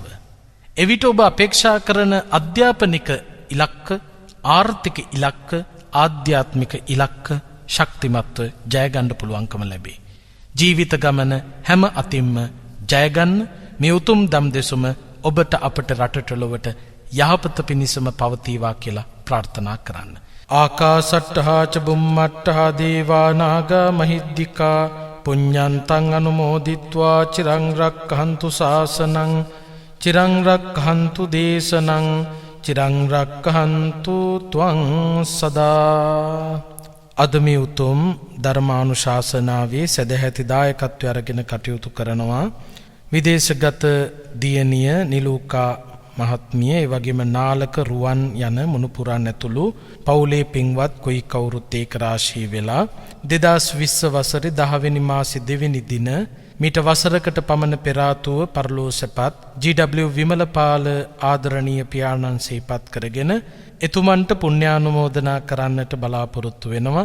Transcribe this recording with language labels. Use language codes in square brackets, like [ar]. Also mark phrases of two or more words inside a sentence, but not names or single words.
[si] එවිට ඔබ අපේක්ෂා කරන අධ්‍යාපනික ඉලක්ක, ආර්ථික ඉලක්ක, ආධ්‍යාත්මික ඉලක්ක ශක්තිමත්ව ජය ගන්න පුළුවන්කම ලැබේ. ජීවිත ගමන හැම අතින්ම ජය ගන්න මේ උතුම් දම් දෙසුම ඔබට අපට රටට ලොවට යහපත පිණිසම පවතිවා කියලා ප්‍රාර්ථනා කරන්න. [pi] ආකාසට්ඨා ච බුම්මට්ඨා දේවා නාග මහිද්దికා පුඤ්ඤන්තං අනුමෝදිත්වා චිරං රක්ඛන්තු ශාසනං චිරං රක්ඛන්තු දේශනං චිරං රක්ඛන්තු ත්වං සදා. [si] අද මේ උතුම් ධර්මානුශාසනාවේ සදැහැති දායකත්වය අරගෙන කටයුතු කරනවා විදේශගත දියණිය නිලූකා මහත්මිය, ඒ වගේම නාලක රුවන් යන මුණුපුරන් ඇතුළු පවුලේ පින්වත් කොයි කවුරුත් ඒක රාශී වෙලා 2020 වසරේ 10 වෙනි මාසේ 2 වෙනි දින මීට වසරකට පමණ පෙර ආතුව පරලෝසපත් ජී.ඩබ්ලිව් විමලපාල ආදරණීය පියාණන් සිහිපත් කරගෙන එතුමන්ට පුණ්‍යානුමෝදනා කරන්නට බලාපොරොත්තු වෙනවා.